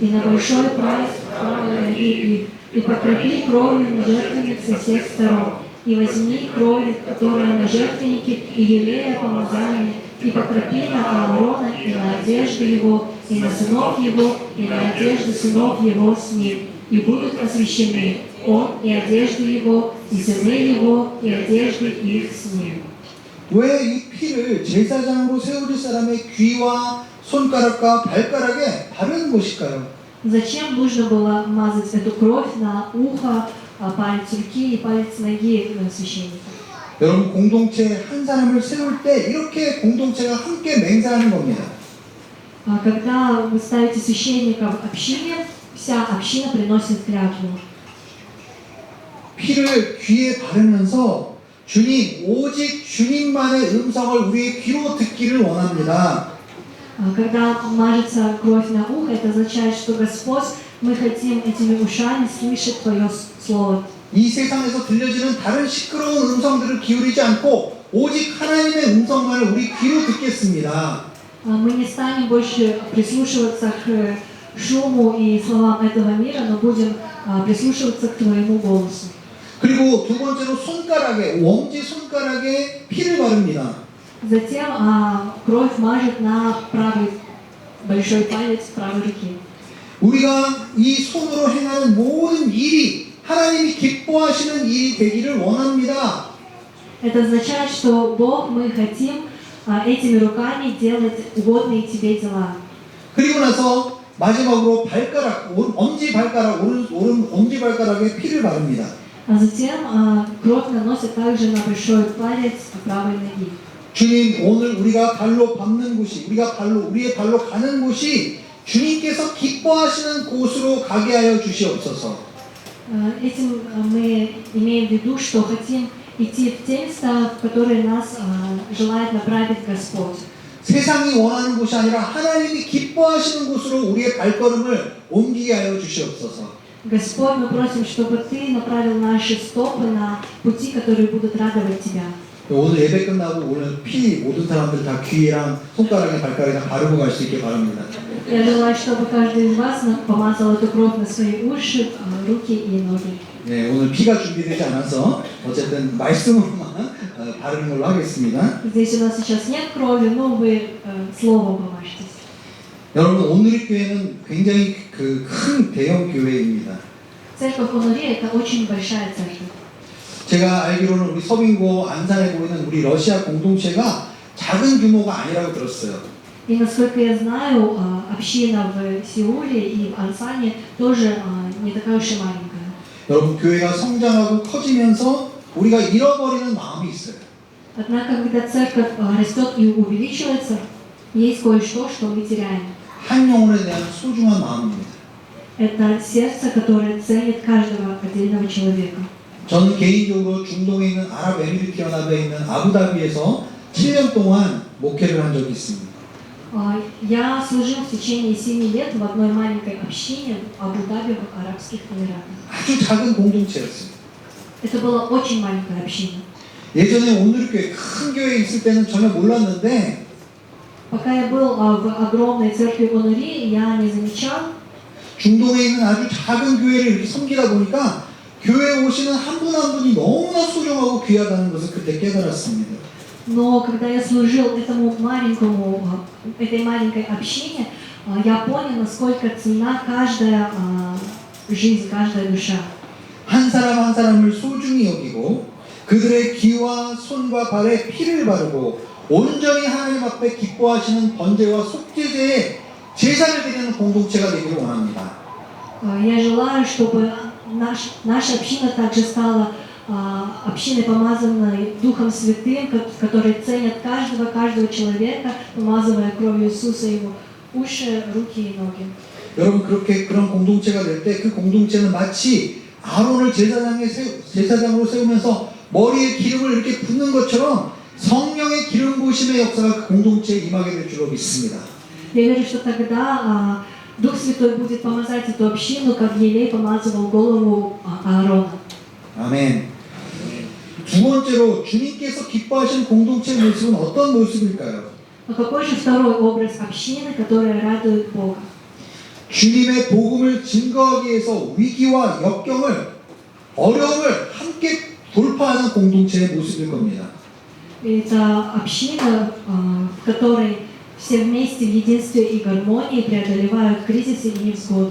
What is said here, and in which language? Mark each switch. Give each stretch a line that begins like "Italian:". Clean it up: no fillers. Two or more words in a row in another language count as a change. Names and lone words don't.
Russian: на большой палец правой ноги их, и покропи кровью на жертвенник со всех сторон, и возьми кровь, которая на жертвеннике, и елея помазания, и покропи на Аарона, и на одежды его, и на сынов его, и на одежды сынов его с ним, и будут освящены он и одежды его, и сыны его, и одежды их с ним».
Korean: 왜 이 피를 제사장으로 세워질 사람의 귀와 손가락과 발가락에 바르는 것일까요?
Russian: Зачем нужно было мазать эту кровь на ухо, палец руки и палец ноги священника?
Korean: 여러분, 공동체 한 사람을 세울 때 이렇게 공동체가 함께 맹세하는 겁니다.
Russian: Когда вы ставите священника в общине, вся община приносит клятву.
Korean: 피를 귀에 바르면서 주님, 오직 주님만의 음성을 우리의 귀로 듣기를 원합니다.
Russian: Когда мажется кровь на ухо, это означает, что Господь, мы хотим этими ушами слышать Твое Слово.
Korean: 이 세상에서 들려지는 다른 시끄러운 음성들을 기울이지 않고 오직 하나님의 음성만을 우리 귀로 듣겠습니다.
Russian: Мы не станем больше прислушиваться к шуму и словам этого мира, но будем прислушиваться к Твоему голосу.
Korean: 그리고 두 번째로 손가락에, 엄지 손가락에 피를 바릅니다.
Russian: Затем кровь мажет на правый большой палец правой руки.
Korean: 우리가 이 손으로 행하는 모든 일이 하나님이 기뻐하시는 일이 되기를 원합니다.
Russian: Это означает, что Бог, мы хотим этими руками делать угодные Тебе дела.
Korean: 그리고 나서 마지막으로 발가락, 엄지 발가락, 오른 엄지 발가락에 피를 바릅니다.
Russian: А затем кровь наносит также на большой палец правой ноги.
Korean: 주님, 오늘 우리가 발로 밟는 곳이, 우리의 발로 가는 곳이 주님께서 기뻐하시는 곳으로 가게 하여 주시옵소서.
Russian: Этим мы имеем в виду, что хотим идти в те места, в которые нас желает направить Господь.
Korean: 세상이 원하는 곳이 아니라 하나님이 기뻐하시는 곳으로 우리의 발걸음을 옮기게 하여 주시옵소서.
Russian: Господь, мы просим, чтобы Ты направил наши стопы на пути, которые будут радовать Тебя.
Korean: 오늘 예배 끝나고 오늘 피 모든 사람들 다 귀랑 손가락에 발가락에 다 바르고 갈 수 있게 바랍니다.
Russian: Я желаю, чтобы каждый из вас помазал эту кровь на свои уши, руки и ноги.
Korean: 네, 오늘 피가 준비되지 않아서 어쨌든 말씀으로만 바르는 걸로 하겠습니다.
Russian: Здесь у нас сейчас нет крови, но вы словом помажьтесь.
Korean: 여러분, 오늘의 교회는 굉장히 큰 대형 교회입니다.
Russian: Церковь Онуре – это очень большая церковь.
Korean: 제가 알기로는 우리 서빙고 안산에 보이는 우리 러시아 공동체가 작은 규모가 아니라고 들었어요.
Russian: И насколько я знаю, община в Сеуле и в Ансане тоже не такая уж и маленькая.
Korean: 여러분, 교회가 성장하고 커지면서 우리가 잃어버리는 마음이 있어요.
Russian: Однако, когда церковь растет и увеличивается, есть кое-что, что мы теряем.
Korean: 한 영혼에 대한 소중한 마음입니다.
Russian: Это сердце, которое ценит каждого отдельного человека.
Korean: 저는 개인적으로 중동에 있는 아랍에미리트 연합에 있는 아부다비에서 7년 동안 목회를 한 적이 있습니다.
Russian: Я служил в течение 7 лет в одной маленькой общине в Абу-Даби в Арабских Эмиратах.
Korean: 아주 작은 공동체였어요.
Russian: Это была очень маленькая община.
Korean: 예전에 오늘교회 큰 교회에 있을 때는 전혀 몰랐는데
Russian: Пока я был в огромной церкви Онури, я не замечал,
Korean: 중동에 있는 아주 작은 교회를 이렇게 섬기다 보니까 교회에 오시는 한 분 한 분이 너무나 소중하고 귀하다는 것을 그때 깨달았습니다.
Russian: но когда я служил этой маленькой общине, я понял, насколько ценна каждая жизнь, каждая душа.
Korean: 한 사람 한 사람을 소중히 여기고 그들의 귀와 손과 발에 피를 바르고 온전히 하나님 앞에 기뻐하시는 번제와 속죄제에 제사를 드리는 공동체가 되기를 원합니다.
Russian: Я желаю, чтобы наша община также стала общиной, помазанной Духом Святым, которые ценят каждого человека, помазывая кровью Иисуса его уши, руки и ноги.
Korean: 여러분 그런 공동체가 될 때 그 공동체는 마치 아론을 제사장으로 세우면서 머리에 기름을 이렇게 붓는 것처럼 성령의 기름 부으심의 역사가 그 공동체에 임하게 될 줄로 믿습니다.
Russian: Я верю, что тогда Дух Святой будет помазать эту общину, как елей помазывал голову Аарона.
Korean: 아멘. 두 번째로 주님께서 기뻐하신 공동체의 모습은 어떤 모습일까요?
Russian: А какой же второй образ общины, которая радует Бога?
Korean: 주님의 복음을 증거하기 위해서 위기와 역경을 어려움을 함께 돌파하는 공동체의 모습일 겁니다.
Russian: Это община, в которой все вместе в единстве и гармонии преодолевают кризисы и невзгоды.